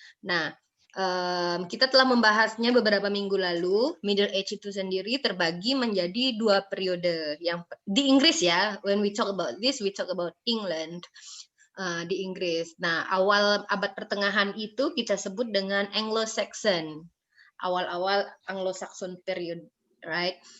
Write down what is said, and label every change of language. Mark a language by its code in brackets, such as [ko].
[id] Nah, kita telah membahasnya beberapa minggu lalu. Middle age itu sendiri terbagi menjadi 2 periode. Yang di Inggris ya, [en] when we talk about this, we talk about England. [id] Di Inggris. Nah, awal abad pertengahan itu kita sebut dengan Anglo-Saxon. Awal-awal Anglo-Saxon period, right?